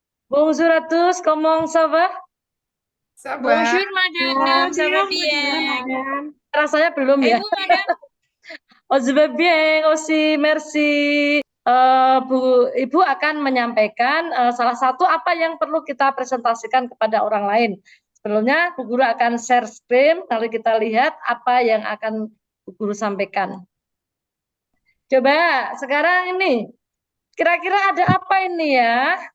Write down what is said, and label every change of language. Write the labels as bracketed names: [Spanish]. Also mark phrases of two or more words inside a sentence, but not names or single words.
[French] Bonjour à tous, comment ça va? Ça va. Bonjour madame, ça va Bonjour, bien? madame. [Indonesian] Rasanya belum [French] Et [Indonesian] ya. [French] vous madame? Oh, je vais bien aussi, merci. [Indonesian] Bu, Ibu akan menyampaikan salah satu apa yang perlu kita presentasikan kepada orang lain. Sebelumnya, Bu Guru akan [English] share screen, [Indonesian] lalu kita lihat apa yang akan Bu Guru sampaikan. Coba sekarang ini, kira-kira ada apa ini ya?